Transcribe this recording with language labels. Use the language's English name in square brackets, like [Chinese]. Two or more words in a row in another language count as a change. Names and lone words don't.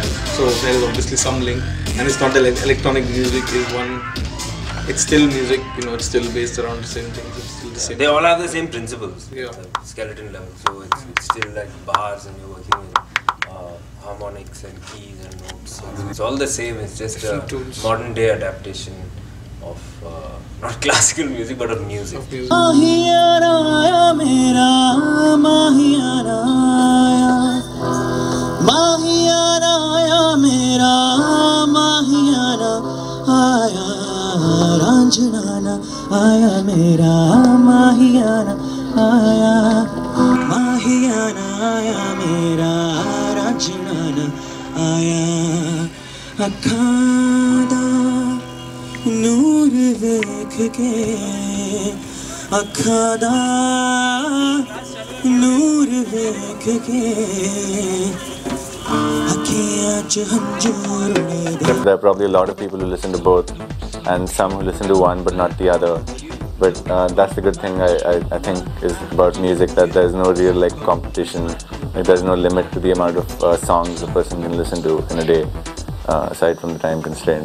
[English] So there is obviously some link, and it's not that electronic music is one, it's still music, it's still based around the same things, it's still the same. They all have the same principles, yeah. Skeleton level, so it's still like bars, and you're working with harmonics and keys and notes. It's all the same, it's just a modern day adaptation not classical music but of music. [Punjabi] ਮਾਹੀਆਣਾ ਆਇਆ ਮੇਰਾ, ਮਾਹੀਆਣਾ ਆਇਆ, ਮਾਹੀਆਣਾ ਆਇਆ ਮੇਰਾ, ਮਾਹੀਆਣਾ ਆਇਆ, ਰਾਂਝਣਾ ਆਇਆ ਮੇਰਾ, ਮਾਹੀਆਣਾ ਆਇਆ, ਮਾਹੀਆਣਾ ਆਇਆ ਮੇਰਾ, ਰਾਂਝਣਾ ਆਇਆ, ਅੱਖਾਂ ਦਾ ਨੂਰ ਵੇਖ ਕੇ, ਅੱਖਾਂ ਦਾ ਨੂਰ ਵੇਖ ਕੇ, ਅੱਖੀਆਂ 'ਚ ਹੰਝੂਰ ਉੜਦੇ. [English] There are probably a lot of people who listen to both, and some who listen to one but not the other. But that's the good thing I think is about music, that there's no real like competition. Like, there's no limit to the amount of songs a person can listen to in a day, aside from the time constraint.